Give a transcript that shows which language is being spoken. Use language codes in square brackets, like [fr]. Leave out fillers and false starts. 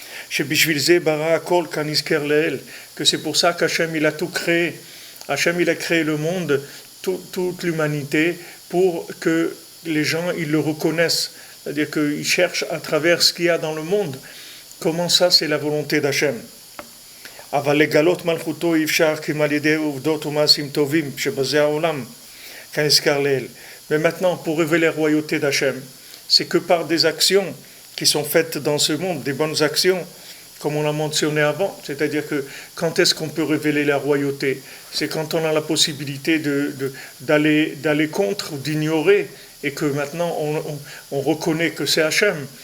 [he] שבשביל זה ברא הכל כנזכר לעיל, [fr] que c'est pour ça qu'Hachem il a tout créé. Hachem il a créé le monde, toute l'humanité, pour que les gens ils le reconnaissent. C'est-à-dire qu'ils cherchent à travers ce qu'il y a dans le monde. Comment ça, c'est la volonté d'Hachem. [he] אבל לגלות מלכותו אי אפשר כי על ידי עובדות ומעשים טובים שבזה העולם כנזכר לעיל. [fr] Mais maintenant, pour révéler la royauté d'Hachem, c'est que par des actions qui sont faites dans ce monde, des bonnes actions, comme on l'a mentionné avant. C'est-à-dire que quand est-ce qu'on peut révéler la royauté? C'est quand on a la possibilité d'aller contre ou d'ignorer, et que maintenant on reconnaît que c'est Hachem.